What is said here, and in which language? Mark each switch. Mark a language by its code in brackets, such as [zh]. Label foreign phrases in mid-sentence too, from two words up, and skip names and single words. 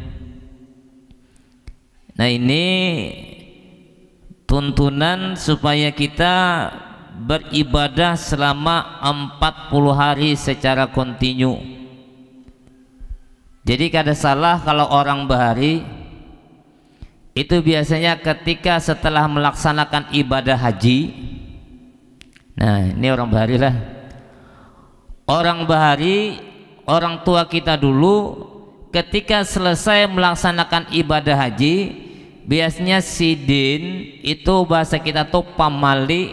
[id] Nah, ini tuntunan supaya kita beribadah selama 40 hari secara kontinu. Jadi kada salah kalau orang bahari itu biasanya ketika setelah melaksanakan ibadah haji. Nah, ini orang bahari lah. Orang bahari, orang tua kita dulu ketika selesai melaksanakan ibadah haji, biasanya sidin, itu bahasa kita tuh pamali.